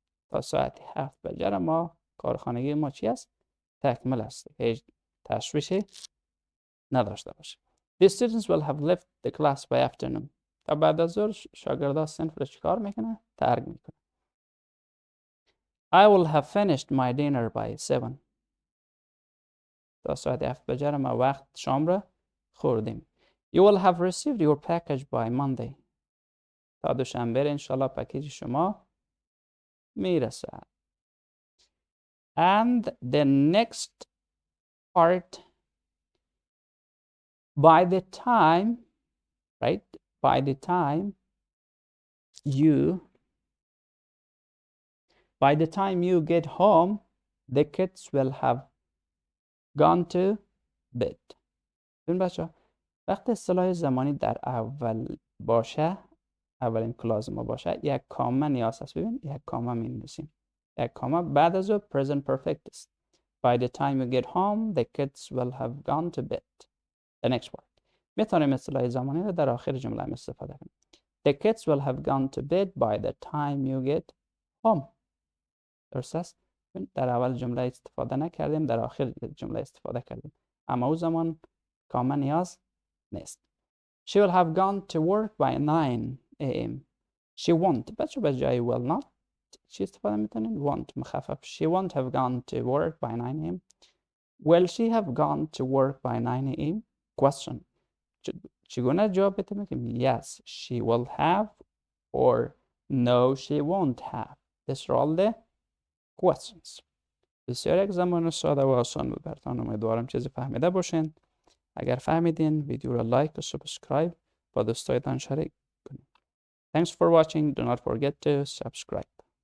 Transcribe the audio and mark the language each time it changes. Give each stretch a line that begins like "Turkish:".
Persian: تا ساعت 7 بجه ما کارخانگی ما چی است؟ تکمل است. هیچ تشویشی نداشته باشه.
English: The students will have left the class by afternoon.
Persian: تا بعد از ظهر شاگردا صنف رو چیکار میکنه؟ ترک میکنه.
English: I will have finished my dinner by 7.
Persian: تا ساعت 7 بجه ما وقت شام را خوردیم.
English: You will have received your package by Monday.
Persian: تا دوشنبه انشالله پکیج شما میرسه.
English: And the next part by the time, right? By the time you get home, the kids will have gone to bed.
Persian: ببین بچه ها، وقتی اصطلاح زمانی در اول باشه، اولین کلاس ما باشه، یک کامه نیاز هست. ببین یک کامه می نویسیم، یک کامه بعد از او present perfect است.
English: By the time you get home, the kids will have gone to bed. The next part.
Persian: میتونیم اصطلاح زمانی رو در آخر جمله هم استفاده کنیم.
English: The kids will have gone to bed by the time you get home.
Persian: درست است؟ در اول جمله استفاده نکردیم، در آخر جمله استفاده کردیم. اما او زمان کامل نیاز نیست.
English: She will have gone to work by 9 a.m. She won't.
Persian: بچه به جای will not چی استفاده میتونیم؟ won't مخفف.
English: She won't have gone to work by 9 a.m. Will she have gone to work by 9 a.m.? Question.
Persian: چگونه جواب بده میگیم
English: yes she will have or no she won't have. These are all the questions.
Persian: بسیار یک زمان ساده و آسان بود براتون. امیدوارم چیزی فهمیده باشین. اگر فهمیدین ویدیو رو لایک و سابسکرایب با دوستایتان شریک کنید.
English: Thanks for watching. Do not forget to subscribe.